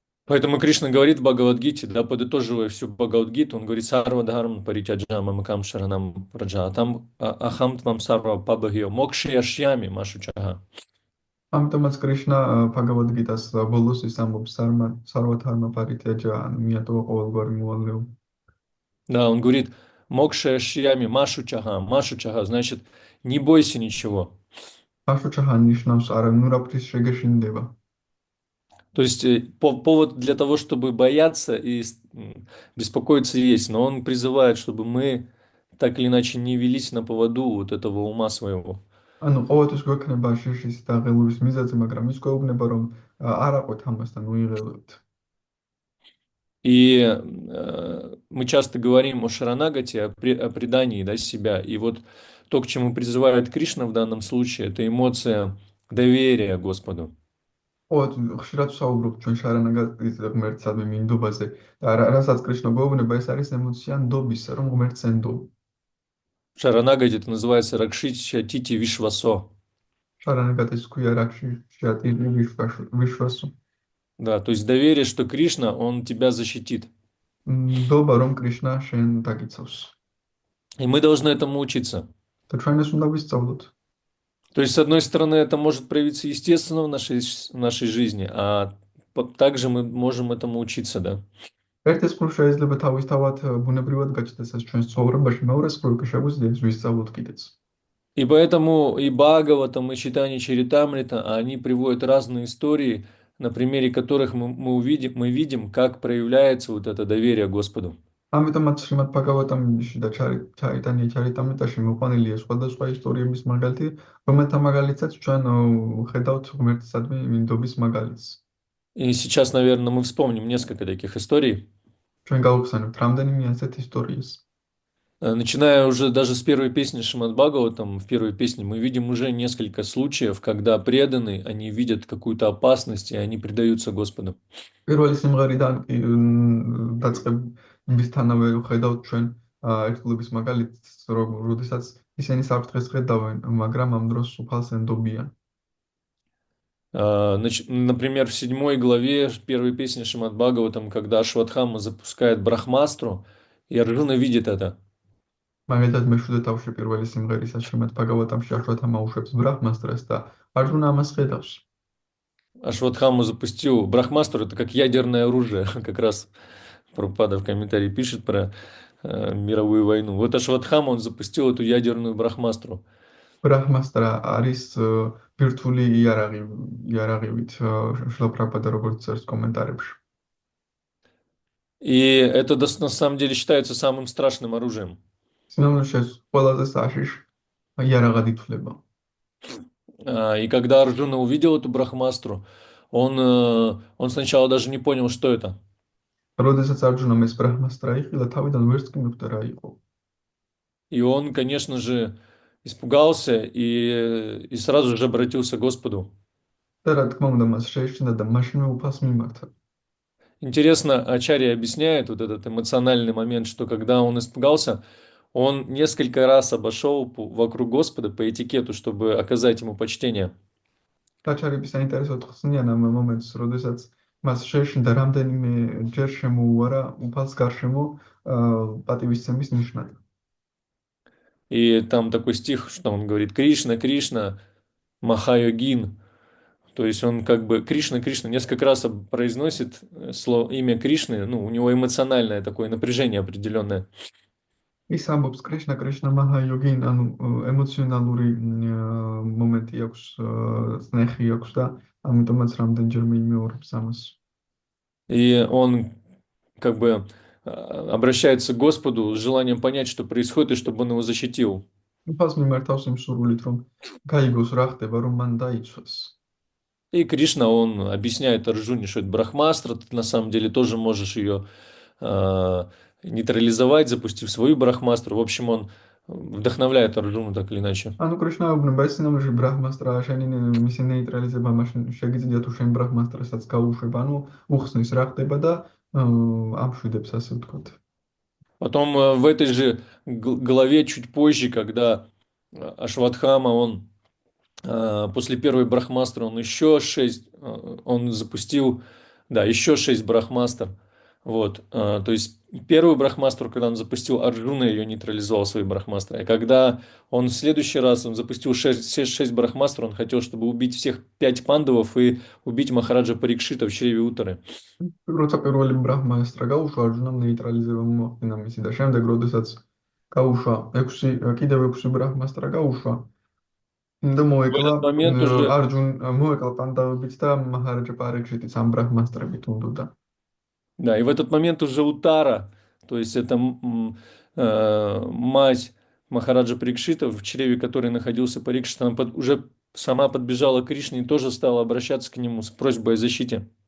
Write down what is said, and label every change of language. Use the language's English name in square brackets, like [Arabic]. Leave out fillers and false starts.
[Russian] Поэтому Кришна говорит в Бхагавад-гите, да, подытоживая всю Бхагавад-гиту, он говорит [Sanskrit] «Сарва дхарма паричаджама макам шаранам раджа, а там ахам твам сарва пабхио мокши яшьями машучага». [Georgian] ამიტომაც კრიშნა ბhagavad gita-ს ბოლოს ის ამბობს [Sanskrit] სარვა დჰარმა პარიტიაჯა, [Georgian] მიატოვა ყოველგვარი მოვალეობა. [Russian] Да, он говорит [Sanskrit] «Мокши яшьями машучага». [Russian] Машучага значит «не бойся ничего». [Georgian] машучага ნიშნავს არანურავის შეგეშინდება. [Russian] То есть повод для того, чтобы бояться и беспокоиться есть, но он призывает, чтобы мы так или иначе не велись на поводу вот этого ума своего. [Georgian] ანუ ყოველთვის გვექნება შიშის და ღელვის მიზეზი, მაგრამ ის გვეუბნება, რომ არ აყვეთ ამასთან, უიღებთ. [Russian] И мы часто говорим о шаранагате, о предании, да, себя. И вот то, к чему призывает Кришна в данном случае, это эмоция доверия Господу. [Georgian] ო ხშირად ვსაუბრობ ჩვენ შარანაგატის ღმერთსადმი მინდობაზე და რასაც კრიშნა გვეუბნება ეს არის ემოცია ნდობის რომ ღმერთს ენდობ. [Russian] Шаранагати это называется [Sanskrit] Ракшича Тити Вишвасо. [Georgian] შარანაგატის ქვია [Sanskrit] რაქში შეატილი ვიშვასო. [Russian] Да, то есть доверие, что Кришна, он тебя защитит. [Georgian] ნდობა რომ კრიშნა შენ დაგიცავს. [Russian] И мы должны этому учиться. [Georgian] და ჩვენ ეს უნდა ვისწავლოთ. [Russian] То есть, с одной стороны, это может проявиться естественно в нашей жизни, а также мы можем этому учиться, да. [Georgian] ერთის მხრივ შეიძლება თავისთავად ბუნებრივად გაჩნდეს ეს ჩვენს ცხოვრებაში, მეორეს მხრივ კი შეგვიძლია ეს ვისწავლოთ კიდეც. [Russian] И поэтому и Бхагаватам, и Читани Чаритамрита, они приводят разные истории, на примере которых мы видим, как проявляется вот это доверие Господу. [Georgian] ამიტომაც შრიმად ბჰაგავატამში და ჩაიტანია ჩარიტამრიტაში მოყვანილია სხვადასხვა ისტორიების მაგალითი, რომელთა მაგალითაც ჩვენ ხედავთ ღმერთსადმი მინდობის მაგალითს. [Russian] И сейчас, наверное, мы вспомним несколько таких историй. [Georgian] ჩვენ გავხსენებთ რამდენიმე ასეთ ისტორიას. [Russian] Начиная уже даже с первой песни Шримад Бхагаватам, в первой песне мы видим уже несколько случаев, когда преданные, они видят какую-то опасность, и они предаются Господу. [Georgian] პირველი სიმღერიდან კი დაწყებისთანავე ხედავთ ჩვენ ერთგულების მაგალითს, როდესაც ისინი საფრთხეს ხედავენ, მაგრამ ამ დროს უფალს ენდობიან. [Russian] Например, в 7 главе первой песни Шримад Бхагаватам, когда Ашватхама запускает Брахмастру, и Арджуна видит это. [Georgian] მაგალითად მეშვიდე თავში პირველი სიმღერისა შრიმად ბჰაგავატამში აშვათამა უშვებს ბრაჰმასტრას და არჯუნა ამას ხედავს. [Russian] Ашватхама запустил Брахмастру, это как ядерное оружие, как раз Прабхупада в комментарии пишет про мировую войну. Вот Ашватхама, он запустил эту ядерную Брахмастру. [Georgian] ბრაჰმასტრა არის ბირთვული იარაღივით შრილა პრაბჰუპადა როგორც წერს კომენტარებში. [Russian] И это на самом деле считается самым страшным оружием. [Georgian] სინამდვილეში ეს ყველაზე საშიშ იარაღად ითვლება. [Russian] И когда Арджуна увидел эту Брахмастру, он сначала даже не понял, что это. [Georgian] როდესაც არჯუნამ ეს ბრაჰმასტრა იხილა, თავიდან ვერც კი მიხვდა რა იყო. [Russian] И он, конечно же, испугался и сразу же обратился к Господу. [Georgian] და რა თქმა უნდა, მას შეეშინდა და მაშინვე უფალს მიმართა. [Russian] Интересно, Ачарья объясняет вот этот эмоциональный момент, что когда он испугался, он несколько раз обошел вокруг Господа по этикету, чтобы оказать ему почтение. [Georgian] დაჩარების საინტერესოდ ხსნიან ამ მომენტს, როდესაც მას შეეშინდა რამდენიმე ჯერ შემოუარა უფალს გარშემო პატივისცემის ნიშნად. [Russian] И там такой стих, что он говорит: Кришна, Кришна, Махайогин. То есть он как бы Кришна, Кришна несколько раз произносит имя Кришны, ну, у него эмоциональное такое напряжение определенное. [Georgian] ის ამბობს კრიშნა კრიშნა მაჰა იოგინ, ანუ ემოციონალური მომენტი აქვს, სნეხი აქვს და ამიტომაც რამდენჯერმე იმეორებს ამას. [Russian] И он как бы обращается к Господу с желанием понять, что происходит, и чтобы он его защитил. [Georgian] უფალს მიმართავს იმ სურვილით, რომ გაიგოს რა ხდება, რომ მან დაიცვას. [Russian] И Кришна, он объясняет Арджуне, что это Брахмастра, ты на самом деле тоже можешь ее нейтрализовать, запустив свою Брахмастру. В общем, он вдохновляет Арджуну так или иначе. [Georgian] ანუ კრიშნა უბნება ეს სინამდვილეში ბრაჰმასტრა, შენი მისი ნეიტრალიზება მაშინ შეგიძლია თუ შენ ბრაჰმასტრასაც გაუშვებ, ანუ უხსნის რა ხდება და ამშვიდებს, ასე ვთქვათ. [Russian] Потом в этой же главе чуть позже, когда Ашватхама, он после первой Брахмастры, он запустил, да, еще 6 Брахмастр. Вот, то есть первую Брахмастру, когда он запустил, Арджуна ее нейтрализовал своей Брахмастрой. А когда он в следующий раз он запустил 6 Брахмастр, он хотел, чтобы убить всех 5 пандавов и убить Махараджа Парикшита в чреве Утары. [Georgian] როცა პირველი ბრაჰმასტრა გაუშვა, არჯუნამ ნეიტრალიზება მოახდინა მისი და შემდეგ, როდესაც გაუშვა 6, კიდევ 6 ბრაჰმასტრა გაუშვა და მოეკლა მოეკლა პანდავებით და მაჰარაჯა პარიქშიტის ამ ბრაჰმასტრებით უნდოდა. [Russian] Да, и в этот момент уже Утара, то есть это мать Махараджа Парикшита, в чреве которой находился Парикшит, она уже сама подбежала к Кришне и тоже стала обращаться к нему с просьбой о защите.